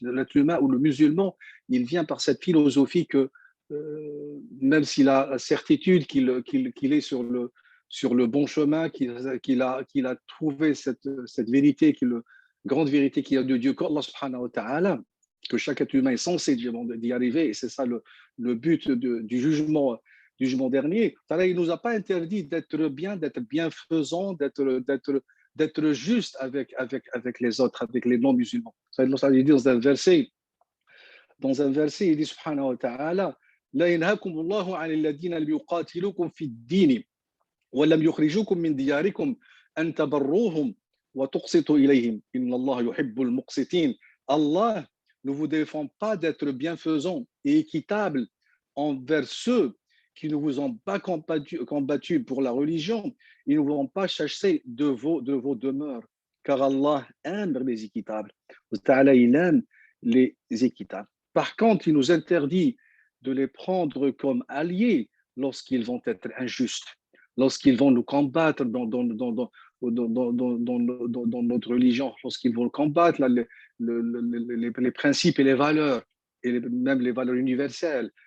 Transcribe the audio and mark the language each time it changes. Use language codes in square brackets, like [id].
[fr] L'être humain ou le musulman, il vient par cette philosophie que même s'il a la certitude qu'il est sur le bon chemin, qu'il a trouvé cette vérité, grande vérité qu'il y a de Dieu, qu'Allah subhanahu wa ta'ala, que chaque être humain est censé d'y arriver, et c'est ça le but du jugement dernier. Il ne nous a pas interdit d'être bien, d'être bienfaisant, d'être juste avec les autres, avec les non-musulmans. Il dit dans un verset, il dit subhanahu wa ta'ala, [ar] لا ينهاكم الله عن الذين لم يقاتلوكم في الدين ولم يخرجوكم من دياركم أن تبروهم وتقسطوا إليهم إن الله يحب المقسطين. [fr] Allah ne vous défend pas d'être bienfaisant et équitable envers ceux qui ne vous ont pas combattu pour la religion, ils ne vous ont pas chassé de vos demeures, car Allah aime les équitables. Allah, il aime les équitables. Par contre, il nous interdit de les prendre comme alliés lorsqu'ils vont être injustes, lorsqu'ils vont nous combattre dans notre religion, lorsqu'ils vont combattre les principes et les valeurs, et même les valeurs universelles.